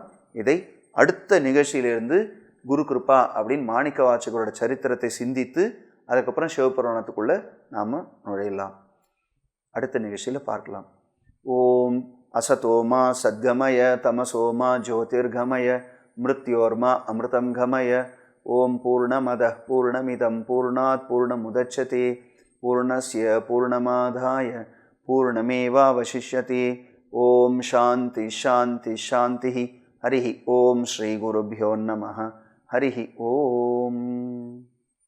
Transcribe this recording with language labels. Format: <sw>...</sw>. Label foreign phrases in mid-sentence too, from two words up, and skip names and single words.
<ta>இதை அடுத்த நிகழ்ச்சியிலிருந்து குரு கிருபா அப்படின்னு மாணிக்க வாசகரோட சரித்திரத்தை சிந்தித்து அதுக்கப்புறம் சிவபுராணத்துக்குள்ளே நாம் நுழையலாம். அடுத்த நிகழ்ச்சியில் பார்க்கலாம்.</ta> <sa>ॐ असतोमा सद्गमय तमसोमा ज्योतिर्गमय मृत्योर्मा अमृतं गमय. ॐ पूर्णमदः पूर्णमिदं पूर्णात् पूर्णमुदच्यते पूर्णस्य पूर्णमादाय पूर्णमेवावशिष्यते. ॐ शान्तिः शान्तिः शान्तिः. हरि ॐ श्री गुरुभ्यो नमः. हरि ॐ.</sa>